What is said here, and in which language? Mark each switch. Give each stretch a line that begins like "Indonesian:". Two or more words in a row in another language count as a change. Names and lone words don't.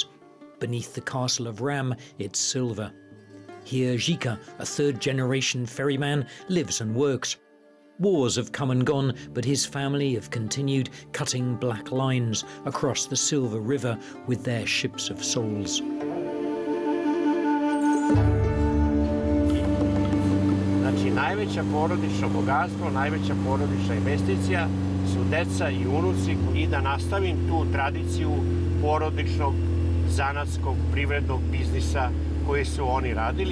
English: Beneath the castle of Ram, it's silver. Here, Zhika, a third-generation ferryman, lives and works. Wars have come and gone, but his family have continued cutting black lines across the Silver River with their ships of souls.
Serbian: Znači, najveća porodično bogatstvo, najveća porodična investicija su deca i unuci, i da nastavim tu tradiciju porodičnog, zanatskog, privrednog biznisa koji su oni radili.